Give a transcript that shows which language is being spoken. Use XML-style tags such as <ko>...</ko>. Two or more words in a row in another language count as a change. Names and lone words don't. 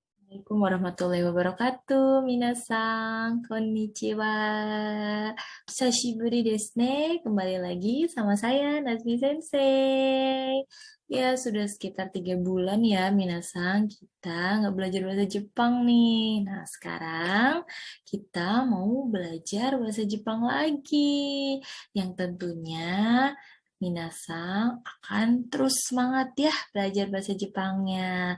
<ar>السلام عليكم ورحمة الله وبركاته.</ar> <ja>皆さん、こんにちは. 久しぶりですね.</ja> <id>Kembali lagi sama saya, Nazmi Sensei. Ya, sudah sekitar 3 bulan ya, Minasan. Kita nggak belajar bahasa Jepang nih. Nah, sekarang kita mau belajar bahasa Jepang lagi. Yang tentunya Minasang akan terus semangat ya belajar bahasa Jepangnya.</id>